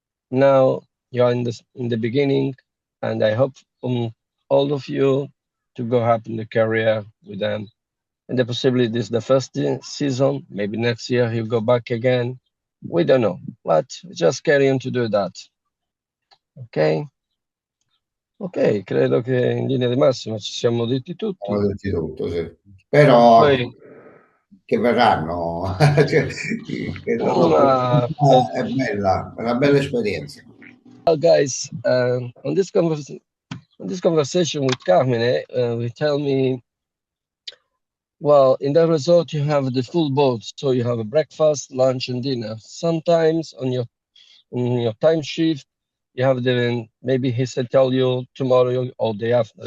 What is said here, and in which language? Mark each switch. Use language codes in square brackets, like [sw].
[en] Now you're in the beginning, and I hope all of you to go up in the career with them. And the possibility this is the first season, maybe next year you go back again. We don't know, but just carry on to do that. Ok? [it] Ok, credo che in linea di massima ci siamo detti tutti. Abbiamo detto tutto, sì. Spero Poi, che verranno. Cioè, che è bella, è una bella esperienza. [en] well, guys, on this conversation with Carmine, we tell me, well, in the resort you have the full board, so you have a breakfast, lunch, and dinner. Sometimes on your time shift, you have maybe he said tell you tomorrow or day after.